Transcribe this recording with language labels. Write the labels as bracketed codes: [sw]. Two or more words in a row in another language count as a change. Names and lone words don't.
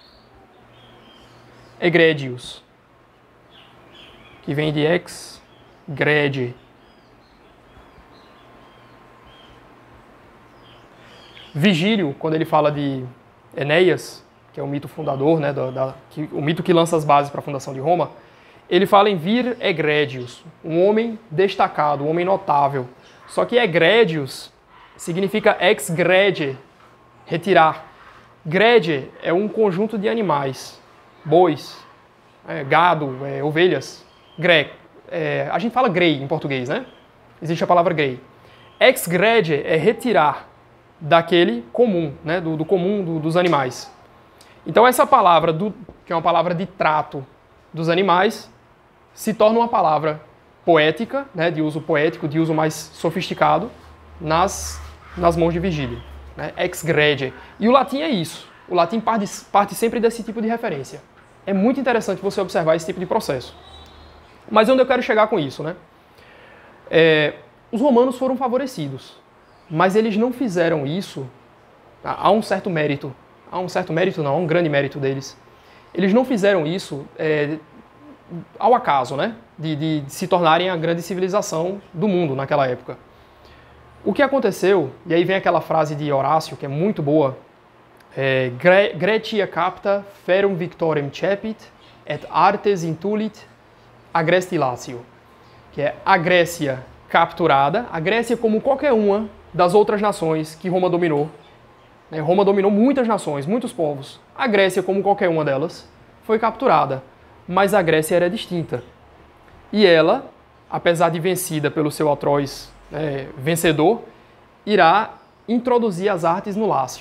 [pt] Egredius, que vem de [la] ex grede. [pt] Virgílio, quando ele fala de Enéas, que é o mito fundador, né, o mito que lança as bases para a fundação de Roma, ele fala em [la] vir egredius, [pt] um homem destacado, um homem notável. Só que egredius significa [la] ex grege, [pt] retirar. Grege é um conjunto de animais, bois, gado, ovelhas. A gente fala grey em português, né? Existe a palavra grey. [la] Ex grege [pt] é retirar daquele comum, né? do comum dos animais. Então essa palavra, que é uma palavra de trato dos animais, se torna uma palavra poética, né? De uso poético, de uso mais sofisticado, nas mãos de Virgílio. Né? [la] Ex grege. [pt] E o latim é isso. O latim parte sempre desse tipo de referência. É muito interessante você observar esse tipo de processo. Mas onde eu quero chegar com isso, né? Os romanos foram favorecidos, mas eles não fizeram isso. Há um certo mérito. Há um certo mérito, não, há um grande mérito deles. Eles não fizeram isso ao acaso, né? De se tornarem a grande civilização do mundo naquela época. O que aconteceu, e aí vem aquela frase de Horácio, que é muito boa, [la] Grecia capta ferum victorem cepit et artes intulit agresti Lácio, [pt] que é a Grécia capturada, a Grécia como qualquer uma das outras nações que Roma dominou. Roma dominou muitas nações, muitos povos. A Grécia, como qualquer uma delas, foi capturada, mas a Grécia era distinta. E ela, apesar de vencida pelo seu atroz vencedor, irá introduzir as artes no Lácio.